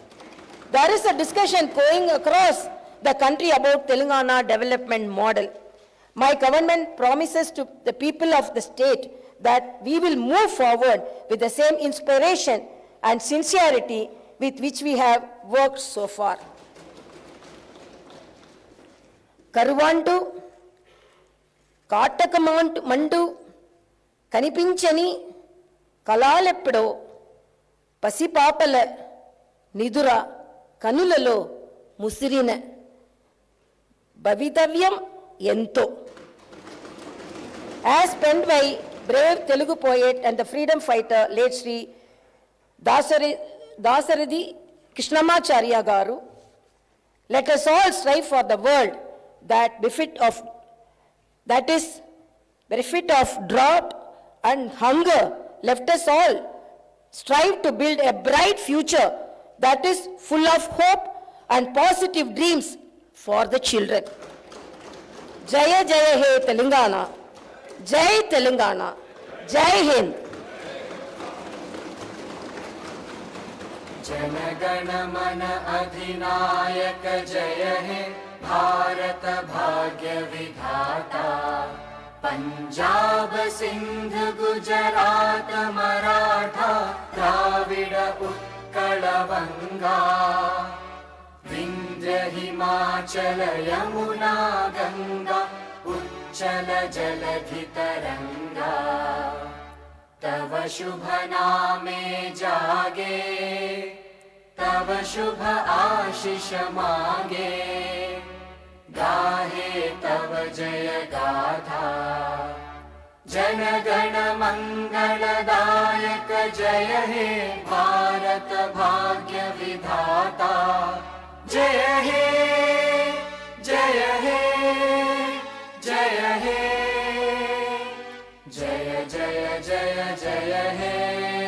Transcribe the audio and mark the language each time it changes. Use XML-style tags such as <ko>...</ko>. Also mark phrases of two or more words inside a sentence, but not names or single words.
<en>There is a discussion going across the country about Telangana development model. My government promises to the people of the state that we will move forward with the same inspiration and sincerity with which we have worked so far.</en> <te>కరువంటూ, కటకమందు, కనిపించని, కలలెప్డో, పసిపాపల, నిదుర, కనులలో, ముసిరిన, భవితవ్యం, ఏంటో.</te> <en>As penned by brave Telugu poet and the freedom fighter late Sri Dasarathy Krishnamacharya Garu, let us all strive for the world that is bereft of drought and hunger. Let us all strive to build a bright future that is full of hope and positive dreams for the children.</en> <te>జయ జయ హే తెలంగాణ,</te> <hi>जय तेलंगाना, जय हिंद. जनगण मन अधिनायक जय हे भारत भाग्य विधाता पंजाब सिंध गुजरात मराठा द्राविड उत्कल बंगा विंध्य हिमाचल यमुना गंगा उच्चल जलधि तरंगा तव शुभ नामे जागे तव शुभ आशीष मांगे गाहे तव जय गाथा जन गण मंगलदायक जय हे भारत भाग्य विधाता जय हे जय हे जय हे जय जय जय जय हे</hi>